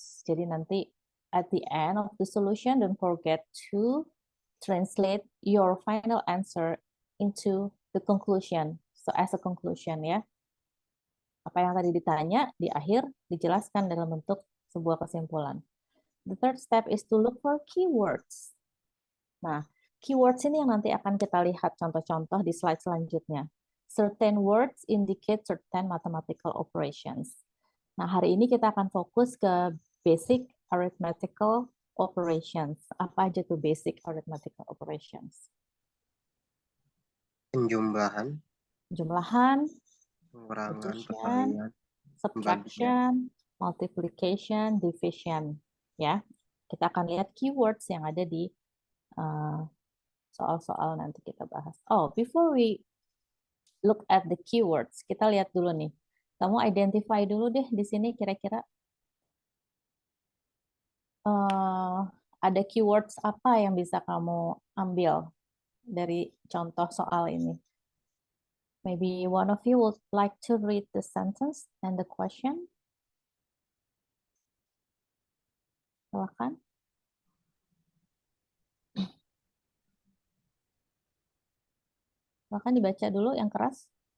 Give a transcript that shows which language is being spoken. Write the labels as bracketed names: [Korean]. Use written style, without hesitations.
[Indonesian] Jadi nanti [English] at the end of the solution, don't forget to translate your final answer into the conclusion. So as a conclusion [Indonesian] ya. Apa yang tadi ditanya, di akhir dijelaskan dalam bentuk sebuah kesimpulan. [English] The third step is to look for keywords. [Indonesian] Nah, keywords ini yang nanti akan kita lihat contoh-contoh di slide selanjutnya. [English] Certain words indicate certain mathematical operations. [Indonesian] Nah, hari ini kita akan fokus ke basic arithmetical operations. Apa aja tuh basic arithmetical operations? Penjumlahan, Jumlahan, pengurangan, [English] addition, [Indonesian] perkalian, [English] subtraction, multiplication, division. [Indonesian] Ya, kita akan lihat keywords yang ada di soal-soal nanti kita bahas. [English] Oh, before we look at the keywords, [Indonesian] kita lihat dulu nih. Kamu identify dulu deh di sini kira-kira Ada keywords apa yang bisa kamu ambil dari contoh soal ini? [English] Maybe one of you would like to read the sentence and the question. [Indonesian] Silakan. Silakan dibaca dulu yang keras.